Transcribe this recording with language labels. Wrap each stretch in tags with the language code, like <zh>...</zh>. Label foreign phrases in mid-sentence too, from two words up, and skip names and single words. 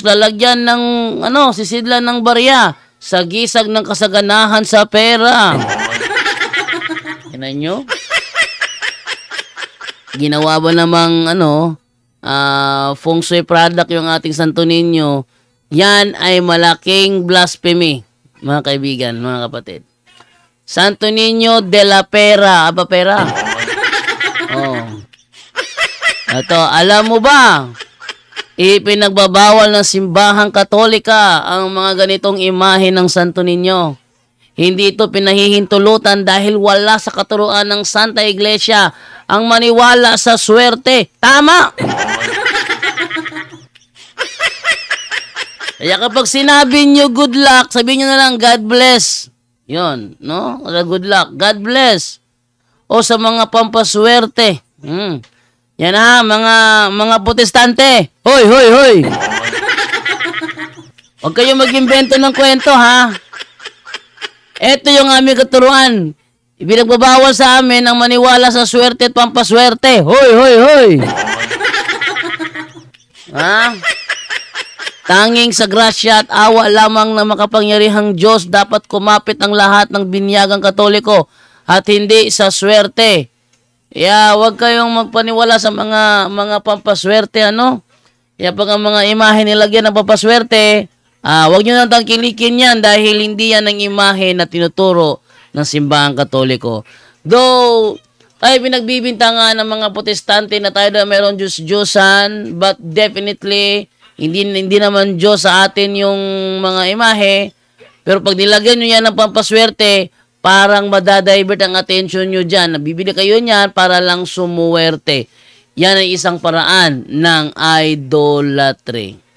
<tl>Lalagyan ng, sisidlan ng barya. Sagisag ng kasaganahan sa pera. Tingnan nyo? Ginawa ba namang</tl> <en>Feng Shui product</en> <tl>yung ating Santo Niño? Yan ay malaking blasphemy, mga kaibigan, mga kapatid. Santo Niño de la Pera. Pera. Ito, alam mo ba? Ipinagbabawal ng simbahang Katolika ang mga ganitong imahe ng Santo Niño. Hindi ito pinahihintulutan dahil wala sa katuruan ng Santa Iglesia ang maniwala sa swerte. Tama! Kaya kapag sinabi nyo</tl> <en>good luck,</en> <tl>sabihin nyo na lang</tl> <en>God bless.</en> <tl>Yun, no?</tl> <en>Good luck. God bless.</en> <tl>O sa mga pampaswerte. Yan ha, mga protestante. Hoy, hoy, hoy. Huwag kayong mag-imbento ng kwento, ha? Ito yung aming katuruan. Ibinagbabawal sa amin ang maniwala sa swerte at pampaswerte. Hoy, hoy, hoy. Ha? Tanging sa grasya at awa lamang ng makapangyarihang Diyos dapat kumapit ang lahat ng binyagang Katoliko at hindi sa swerte. Huwag kayong magpaniwala sa mga pampaswerte, Kaya pag ang mga imahe nilagyan ng pampaswerte, huwag nyo nang tangkilikin yan dahil hindi yan ang imahe na tinuturo ng simbahang Katoliko. Though, ay pinagbibintangan ng mga protestante na tayo na meron Diyos-Diyosan,</tl> <en>but definitely,</en> <tl>hindi naman Diyos sa atin yung mga imahe. Pero pag nilagyan nyo yan ng pampaswerte, parang madadivert ang attention nyo dyan. Nabibili kayo niyan para lang sumuwerte. Yan ay isang paraan ng idolatry.</tl>